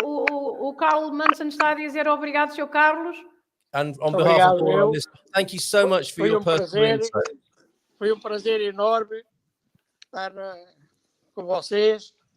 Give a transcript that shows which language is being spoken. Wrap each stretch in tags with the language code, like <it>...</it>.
<pt>O Carl Manson está a dizer obrigado, Sr. Carlos.</pt> <en>And on behalf of all our listeners, thank you so much for your personal insight.</en> <pt>Foi prazer enorme estar com vocês.</pt>